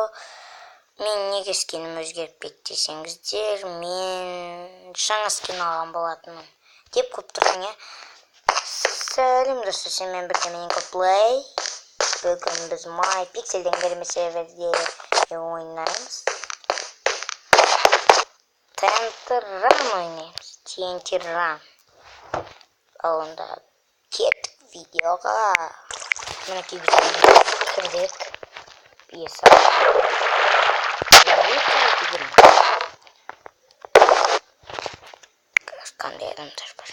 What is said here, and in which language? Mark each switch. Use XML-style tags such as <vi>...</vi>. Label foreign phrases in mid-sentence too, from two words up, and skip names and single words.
<kk>Мен неге скинім өзгеріп кетті десеңіздер, мен жаңа скин алған болатынмын деп көп тұрсың, е? Сәлем достар, сіздермен бірге мен Инко Play. Бүгін біз MyPixel'ден кірме серверде ойнаймыз. TNT Run ойнаймыз. TNT Run. Ал онда кеттік видеоға. Мінекей біз кірдік. Бейесі. Қандай адамдар бар.</kk>